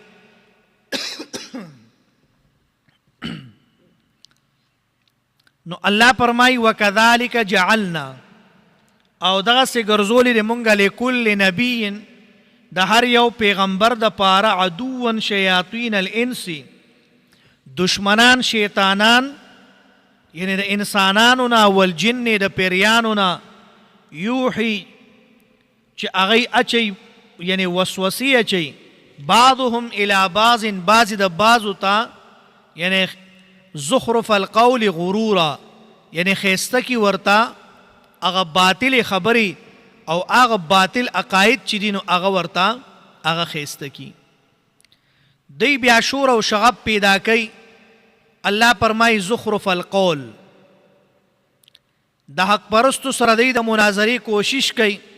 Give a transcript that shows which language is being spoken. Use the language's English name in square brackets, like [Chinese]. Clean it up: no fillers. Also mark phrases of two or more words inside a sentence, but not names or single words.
[Pashto] نو الله فرمای [Arabic] وکذالک جعلنا، [Pashto] او دغه سي ګرځولې د مونږه [Arabic] لكل نبی، [Pashto] د هر یو پیغمبر د پاره [Arabic] عدوان شیاطین الانس، [Pashto] دشمنان شیطانان یعنی د انسانانو نه، والجن د پیریانو نه، یوحي چې هغه اچي یعنی وسوسې اچي، [Arabic] بعضهم الى بعض، [Pashto] بعض د بعضو ته، یعنی [Arabic] زخرف القول غرورا، [Pashto] یعنی خیسته کی ورته هغه باطل خبرې او هغه باطل عقاید چې دي نو هغه ورته هغه خیسته کی. دی بیا شور او شغب پیدا کوي. الله فرمای [Arabic] زخرف القول، [Pashto] د حق پرستو سره دی د مناظرې کوشش کوي.